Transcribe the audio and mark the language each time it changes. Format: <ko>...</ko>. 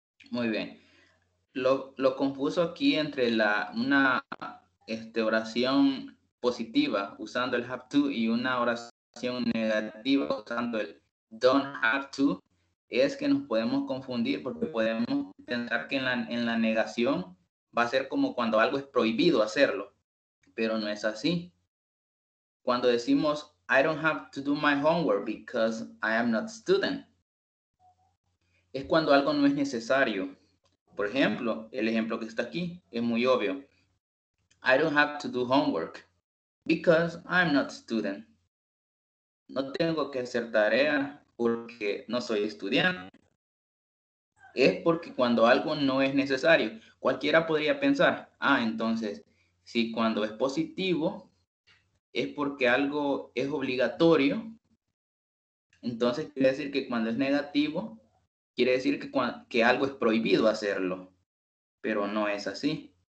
<es>Muy bien. Lo confuso aquí entre una oración positiva usando el have to y una oración negativa usando el don't have to, es que nos podemos confundir porque podemos pensar que en la negación va a ser como cuando algo es prohibido hacerlo, pero no es así. Cuando decimos</es> <en>I don't have to do my homework because I am not a student,</en> <es>es cuando algo no es necesario. Por ejemplo, el ejemplo que está aquí es muy obvio.</es> <en>I don't have to do homework because I'm not a student.</en> <es>No tengo que hacer tarea porque no soy estudiante. Es porque cuando algo no es necesario, cualquiera podría pensar, entonces, si cuando es positivo es porque algo es obligatorio, entonces quiere decir que cuando es negativo, quiere decir que algo es prohibido hacerlo, pero no es así.</es>